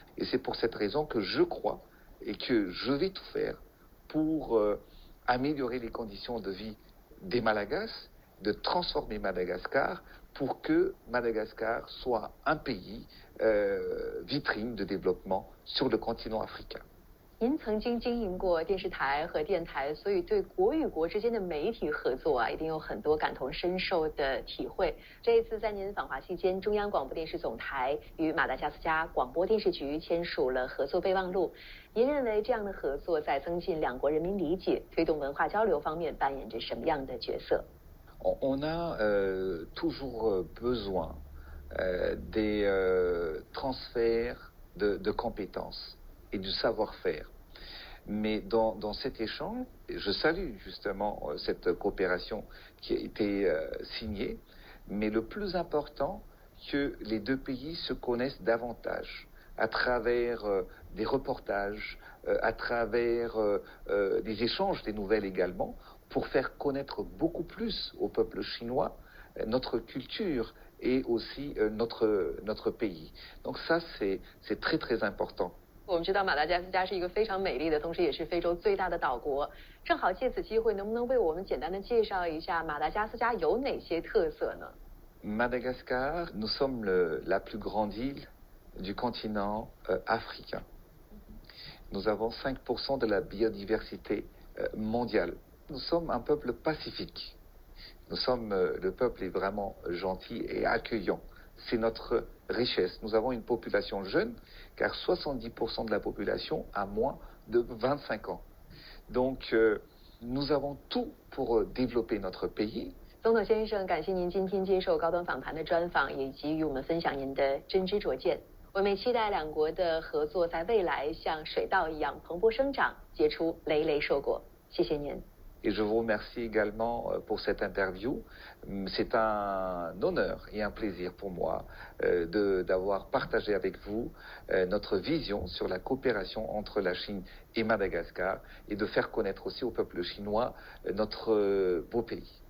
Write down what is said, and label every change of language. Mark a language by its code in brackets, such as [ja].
[fr] Et c'est pour cette raison que je crois et que je vais tout faire pour améliorer les conditions de vie des Malagasy, de transformer Madagascar pour que Madagascar soit un pays vitrine de développement sur le continent africain. [zh] 您曾经经营过电视台和电台，所以对国与国之间的媒体合作啊，一定有很多感同身受的体会。这一次在您访华期间，中央广播电视总台与马达加斯加广播电视局签署了合作备忘录。您认为这样的合作在增进两国人民理解、推动文化交流方面扮演着什么样的角色？ [fr] On a toujours besoin des transferts de compétences et du savoir-faire. Mais dans cet échange, je salue justement cette coopération qui a été signée, mais le plus important, que les deux pays se connaissent davantage à travers des reportages, à travers des échanges des nouvelles également, pour faire connaître beaucoup plus au peuple chinois notre culture et aussi notre pays. Donc ça, c'est très très important. [zh] 我们知道马达加斯加是一个非常美丽的，同时也是非洲最大的岛国。正好借此机会，能不能为我们简单的介绍一下马达加斯加有哪些特色呢？ [fr] Madagascar, nous sommes la plus grande île du continent africain. Nous avons 5% de la biodiversité mondiale. Nous sommes un peuple pacifique. Le peuple est vraiment gentil et accueillant. C'est notre richesse. Nous avons une population jeune, car 70% de la population a moins de 25 ans. Donc, nous avons tout pour développer notre pays. [zh] 总统先生，感谢您今天接受高端访谈的专访，以及与我们分享您的真知灼见。我们也期待两国的合作在未来像水稻一样蓬勃生长，结出累累硕果。谢谢您。 [fr] Et je vous remercie également pour cette interview. C'est un honneur et un plaisir pour moi d'avoir partagé avec vous notre vision sur la coopération entre la Chine et Madagascar et de faire connaître aussi au peuple chinois notre beau pays.